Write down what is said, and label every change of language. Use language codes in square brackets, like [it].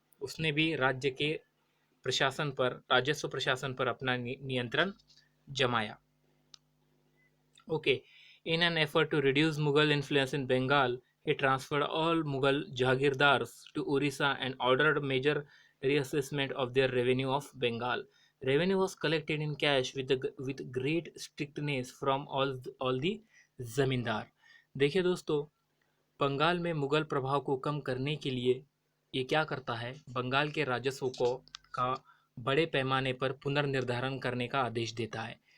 [hi] उसने भी राज्य के राजस्व प्रशासन पर अपना नियंत्रण जमाया। [en] Okay, in an effort to reduce Mughal influence in Bengal, he transferred all Mughal Jagirdars to Orissa and ordered major reassessment of their revenue of Bengal. Revenue was collected in cash with great strictness from all the zamindar. [hi] देखिए दोस्तों, बंगाल में मुगल प्रभाव को कम करने के लिए ये क्या करता है, बंगाल के राजस्व का बड़े पैमाने पर पुनर्निर्धारण करने का आदेश देता है।